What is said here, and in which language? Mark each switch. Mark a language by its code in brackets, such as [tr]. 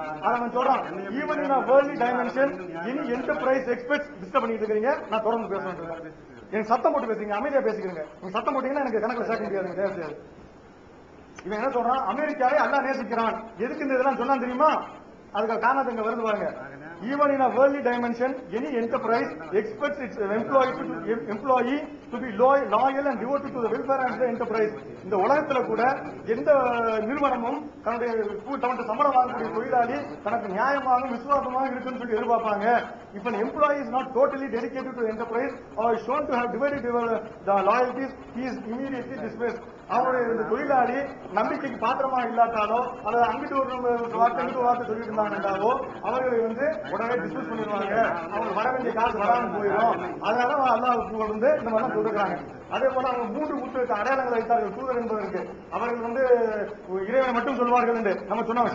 [ta] அவன் சொல்றான், [en] even in world dimension இனி enterprise expects [ta] டிஸ்டர்ப் பண்ணிட்டு இருக்கிறீங்க. நான் தொடர்ந்து பேசுறேன். எனக்கு சத்தம் போட்டு பேசுறீங்க, அமைதியா பேசிக்கிறீங்க. நீங்க சத்தம் போட்டீங்கன்னா எனக்கு கணக்கில் சேர்க்க முடியாது, தேவையாது. இவன் என்ன சொல்றான், அமெரிக்காவை அல்லாஹ் நேசிக்கிறான். எதுக்கு இந்த இதெல்லாம் சொன்னா தெரியுமா? அதுக்கு காரணத்தை இங்க வருது பாருங்க. [en] Even in a worldly dimension, any enterprise expects its employee to be loyal and devoted to the welfare of the enterprise. [ta] இந்த உலகத்துல கூட எந்த நிறுவனமும் தன்னுடைய சம்பளம் வாங்கக்கூடிய தொழிலாளி தனக்கு நியாயமாகவும் விசுவாசமாக இருக்குன்னு சொல்லி எதிர்பார்ப்பாங்க. [en] If an employee is not totally dedicated to the enterprise or is shown to have divided the loyalties, he is immediately dismissed. [ta] அவருடைய தொழிலாளி நம்பிக்கைக்கு பாத்திரமா இல்லாட்டாலோ அல்லது அங்கிட்டு ஒரு வார்த்தை சொல்லிட்டு இருந்தாங்கன்னாவோ அவர்களை வந்து உடனே டிஸ்மிஸ் பண்ணிடுவாங்க. அவங்க வர வேண்டிய காசு வராம போயிடும். அதனால அல்லாஹ் வந்து இந்த மாதிரி சொல்றாங்க. அதே போல அவங்க 3 முக்கிய அடையாளங்களை வைத்தார்கள் தூதர் என்பதற்கு. அவர்கள் வந்து இறைவனை மட்டும் சொல்வார்கள் என்று நம்ம சொன்னோம்.